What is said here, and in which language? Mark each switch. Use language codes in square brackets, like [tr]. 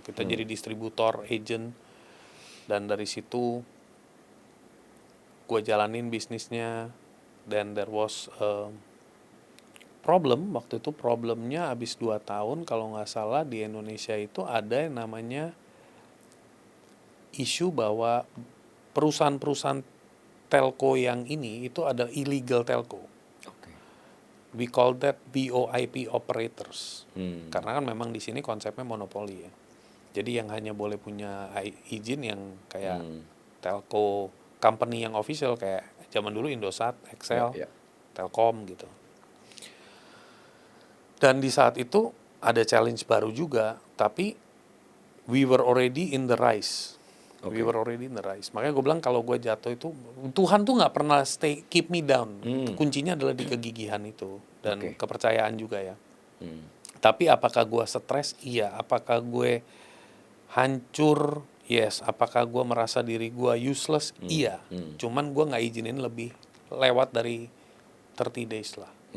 [id] Kita jadi distributor, agent, dan dari situ gue jalanin bisnisnya. Dan [en] there was problem [id] waktu itu. Problemnya abis 2 tahun kalau nggak salah di Indonesia itu ada yang namanya isu bahwa perusahaan-perusahaan telco yang ini itu ada illegal telco. [en] We call that VoIP operators. [id] Karena kan memang di sini konsepnya monopoli ya. Jadi yang hanya boleh punya izin yang kayak telco company yang official kayak zaman dulu Indosat, Excel, Telkom gitu. Dan di saat itu ada challenge baru juga, tapi [en] we were already in the rise. We were already in the rise. [id] Makanya gue bilang kalau gue jatuh itu Tuhan tuh nggak pernah [en] keep me down. [id] Kuncinya adalah di kegigihan itu dan kepercayaan juga ya. Tapi apakah gue stres? Iya. Apakah gue hancur? Yes. Apakah gue merasa diri gue useless? Iya. Cuman gue nggak izinin lebih lewat dari 30 days lah.